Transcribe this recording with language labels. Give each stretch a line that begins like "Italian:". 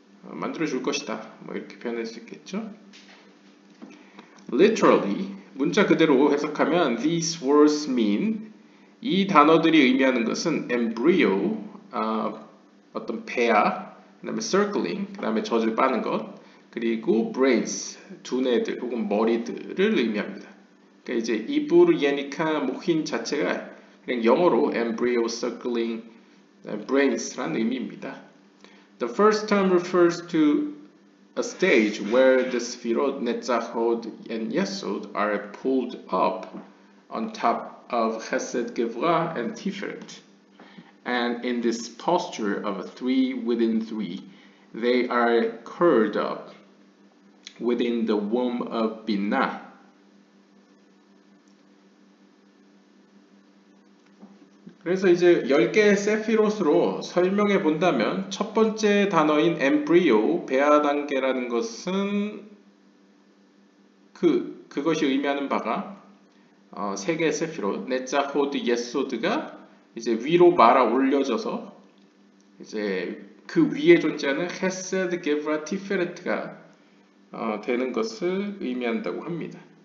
Korean: 만들어 줄 것이다. 뭐 이렇게 표현할 수 있겠죠.
English: Literally,
Korean: 문자 그대로 해석하면
English: these words mean,
Korean: 이 단어들이 의미하는 것은 embryo, 어떤 배아, 그 다음에 circling, 그 다음에 젖을 빠는 것, 그리고 brains, 두뇌들 혹은 머리들을 의미합니다. 그러니까 이제 이부르, 예니카, 모힌 자체가 그냥 영어로 embryo, circling, brains라는 의미입니다.
English: The first term refers to a stage where the Sfirot, Netzachot, and Yesod are pulled up on top of Chesed, Gevurah, and Tiferet. And in this posture of 3 within 3, they are curled up within the womb of Binah.
Korean: 그래서 이제 10개의 세피롯으로 설명해 본다면 첫 번째 단어인 엠브리오, 배아 단계라는 것은 그것이 의미하는 바가 3개의 세피롯, 네자, 호드, 예소드가 이제 위로 말아 올려져서 이제 그 위에 존재하는 헤세드, 게브라, 티페레트가 되는 것을 의미한다고 합니다.